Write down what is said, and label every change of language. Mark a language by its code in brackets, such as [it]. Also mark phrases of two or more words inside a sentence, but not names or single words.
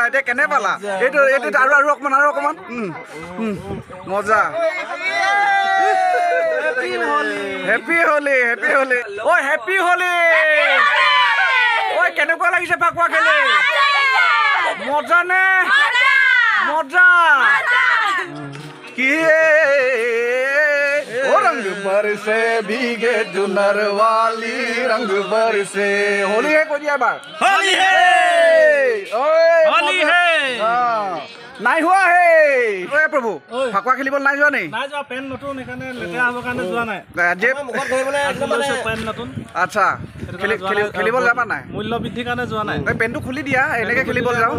[as] এতিয়া কেনে পালা এইটো আৰু অকমান মজা। [en] happy holi [as] ঐ [en] happy holi [as] ঐ কেনেকুৱা লাগিছে ফাকুৱা খেলি? মজা নে মজা কি [hi] रंग बरसे भीगे जुनर वाली रंग बरसे। होली है कोई बार होली है [as] নাই হোৱা হে ঐ প্ৰভু ফাকুৱা খেলিবলৈ নাই যোৱা নেকি? নাই যোৱা, পেন নতুন এখানে লেতেৰা হ'ব কাৰণে যোৱা নাই। যে মুখত ধৰিবলৈ একদম মানে পেন নতুন। আচ্ছা খেলিবলৈ যাবা নাই? মূল্য বৃদ্ধিৰ কাৰণে যোৱা নাই। এই পেনটো খুলি দিয়া, এনেকৈ খেলিবলৈ যাওঁ।